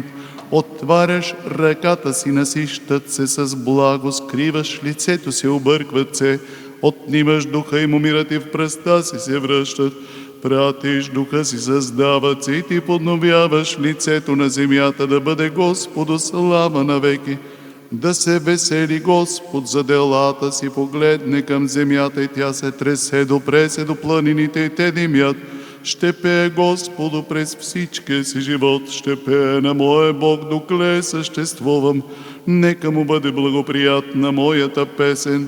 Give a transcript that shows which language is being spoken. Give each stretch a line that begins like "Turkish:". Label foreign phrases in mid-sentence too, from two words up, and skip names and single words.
Bulgarian: Отваряш ръката си, насищат се с благо, скриваш лицето си, объркват се. Отнимаш духа им, умират и в пръста си се връщат. Пратиш духа си, създават се и ти подновяваш лицето на земята, да бъде Господу слава навеки. Да се весели Господ за делата си, погледне към земята и тя се тресе, допре се до планините и те димят. Ще пее Господу през всичкия си живот, ще пее на моя Бог, докле съществувам. Нека му бъде благоприятна моята песен.